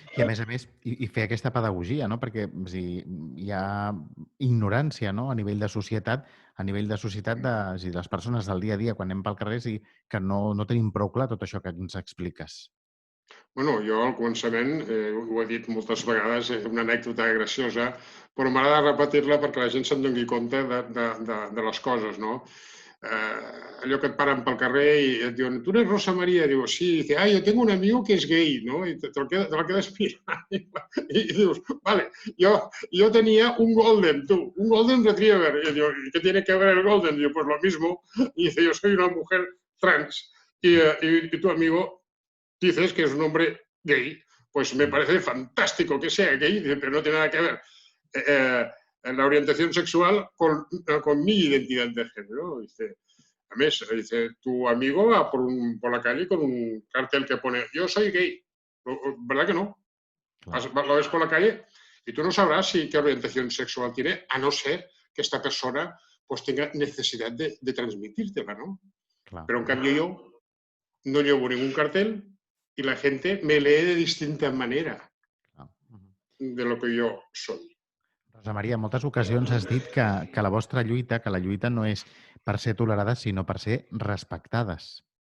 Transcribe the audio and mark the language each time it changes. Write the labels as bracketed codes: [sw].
[ca] I a més, i fer aquesta pedagogia, no? Perquè hi ha ignorància, no? A nivell de societat de les persones del dia a dia, quan anem pel carrer, que no tenim prou clar tot això que ens expliques. Jo al començament, ho he dit moltes vegades, una anècdota graciosa, però m'agrada repetir-la perquè la gent se'n doni compte de les coses, no? Allò que et paren pel carrer i et diuen, [es] tu eres [ca] Rosa María? Diu, sí. [es] I dice, yo tengo un amigo que es gay, ¿no? Y te lo quedas mirando y dius, vale, yo tenía un golden, un golden retriever. Y digo, ¿y qué tiene que ver el golden? Digo, pues lo mismo. Y dice, yo soy una mujer trans y tu amigo dices que es un hombre gay. Pues me parece fantástico que sea gay, pero no tiene nada que ver la orientación sexual con mi identidad de género. Dice, a més, dice, tu amigo va por la calle con un cartel que pone yo soy gay. ¿Verdad que no? Claro. Lo ves por la calle y tú no sabrás qué orientación sexual tiene, a no ser que esta persona pues tenga necesidad de transmitírtela, ¿no? Claro. Pero en cambio yo no llevo ningún cartel y la gente me lee de distinta manera de lo que yo soy. [ca] Rosa Maria, en moltes ocasions has dit que la vostra lluita, que la lluita no és per ser tolerades, sinó per ser respectades.